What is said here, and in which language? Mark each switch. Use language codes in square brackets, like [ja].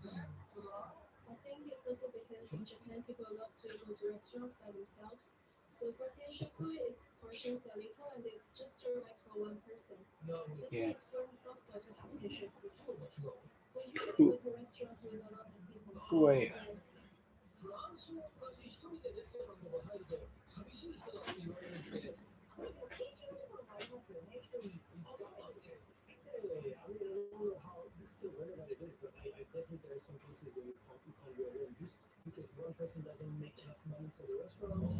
[en] I think it's also because in Japan people love to go to restaurants by themselves. So for teishoku, it's portions are little and it's just right for one person. That's why Yeah. it's fun thoughtful to have teishoku. We usually Cool. go to restaurants with a lot of people. Great. Yes. [ja] フランスの昔一人でレストランとか入ると寂しい人だって言われるんですけど。 [en] Hey, I mean, I don't know how it's still relevant it is, but I definitely there are some cases where you can't go alone just because one person doesn't make enough money for the restaurant.